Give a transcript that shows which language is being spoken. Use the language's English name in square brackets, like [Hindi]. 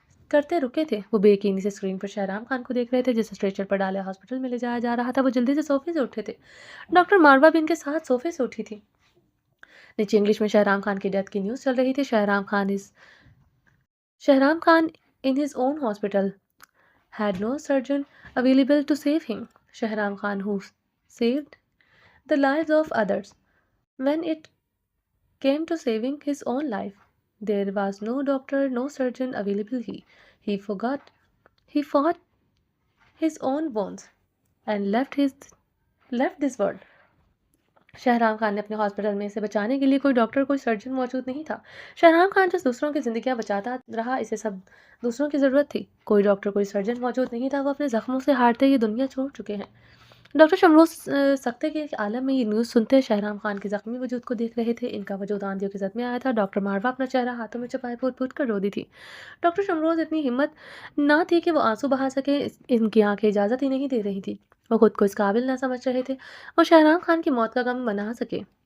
[Urdu] کرتے رکے تھے۔ وہ بے یقینی سے اسکرین پر شہرام خان کو دیکھ رہے تھے جسے اسٹریچر پر ڈالے ہاسپٹل میں لے جایا جا رہا تھا۔ وہ جلدی سے صوفے سے اٹھے تھے۔ ڈاکٹر ماروا بھی ان کے ساتھ صوفے سے اٹھی تھی۔ نیچے انگلش میں شہرام خان کی ڈیتھ کی نیوز چل رہی تھی۔ Shahram Khan [English] in his own hospital had no surgeon available to save him. Shahram Khan who saved the lives of others. When it came to saving his own life, there was no doctor, no surgeon available. He fought his own wounds and left this world. [Urdu] Shahram Khan نے اپنے hospital میں اسے بچانے کے لیے کوئی doctor کوئی surgeon موجود نہیں تھا۔ شہرام خان جس دوسروں کی زندگیاں بچاتا رہا اسے سب دوسروں کی ضرورت تھی۔ کوئی ڈاکٹر کوئی سرجن موجود نہیں تھا۔ وہ اپنے زخموں سے ہارتے یہ دنیا چھوڑ چکے ہیں۔ ڈاکٹر شمروز سکتے کے عالم میں یہ نیوز سنتے شہرام خان کے زخمی وجود کو دیکھ رہے تھے۔ ان کا وجود آندھیوں کے زد میں آیا تھا۔ ڈاکٹر ماروا اپنا چہرہ ہاتھوں میں چھپائے پھوٹ پھوٹ کر رو دی تھی۔ ڈاکٹر شمروز اتنی ہمت نہ تھی کہ وہ آنسو بہا سکے، ان کی آنکھیں اجازت ہی نہیں دے رہی تھی۔ وہ خود کو اس قابل نہ سمجھ رہے تھے وہ شہرام خان کی موت کا غم منا سکے۔